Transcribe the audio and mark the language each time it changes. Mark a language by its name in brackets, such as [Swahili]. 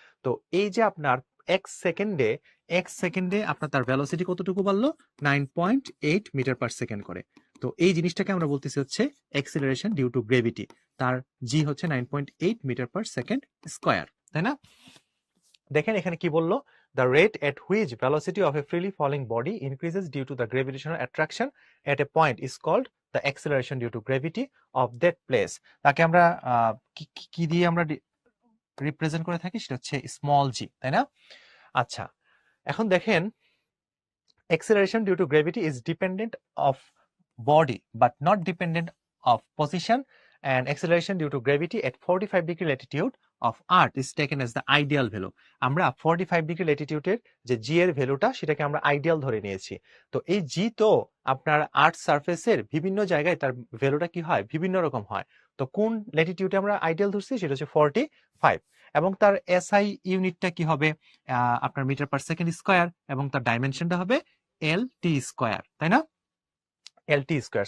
[Bangla] তো এই যে আপনার এক সেকেন্ডে আপনার তার ভেলোসিটি কতটুকু বাড়লো? 9.8 মিটার পার সেকেন্ড করে। তো এই জিনিসটাকে আমরা বলতেছি হচ্ছে অ্যাক্সিলারেশন ডিউ টু গ্র্যাভিটি। তার জি হচ্ছে 9.8 মিটার পার সেকেন্ড স্কোয়ার, তাই না? দেখেন এখানে কি বললো, [English] the rate at which velocity of a freely falling body increases due to the gravitational attraction at a point is called the acceleration due to gravity of that place। [Bangla] তাকে আমরা কি দিয়ে আমরা রিপ্রেজেন্ট করে থাকি, সেটা হচ্ছে স্মল জি, তাই না? আচ্ছা, এখন দেখেন, [English] acceleration due to gravity is dependent of body but not dependent of position, and acceleration due to gravity at 45 degree latitude of earth is taken as the ideal value। [Bangla] আমরা 45 ডিগ্রি ল্যাটিটিউডের যে জি এর ভ্যালুটা, সেটাকে আমরা আইডিয়াল ধরে নিয়েছি। তো এই জি তো আপনার আর্থ সারফেসের বিভিন্ন জায়গায় তার ভ্যালুটা কি হয়, বিভিন্ন রকম হয়। তো কোন ল্যাটিটিউডে আমরা আইডিয়াল ধরছি, সেটা হচ্ছে 45, এবং তার এসআই ইউনিটটা কি হবে, আপনার মিটার পার সেকেন্ড স্কয়ার, এবং তার ডাইমেনশনটা হবে এল টি স্কয়ার, তাই না? এল টি স্কয়ার।